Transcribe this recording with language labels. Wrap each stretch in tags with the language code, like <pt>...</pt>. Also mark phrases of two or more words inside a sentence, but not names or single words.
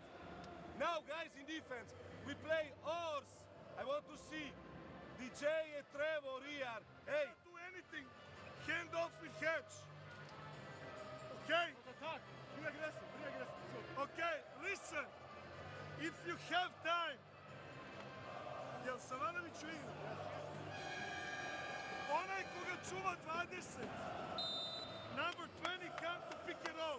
<en>Now, guys, in defense, we play horse. I want to see DJ and Trevor here. Hey, do anything. Hand off with Hatch. Okay? Be aggressive. Okay, listen. If you have time,</en> <sr>jel Savanović igra? Onaj koga čuva 20.</sr> <en>Number 20 come to pick it up.</en>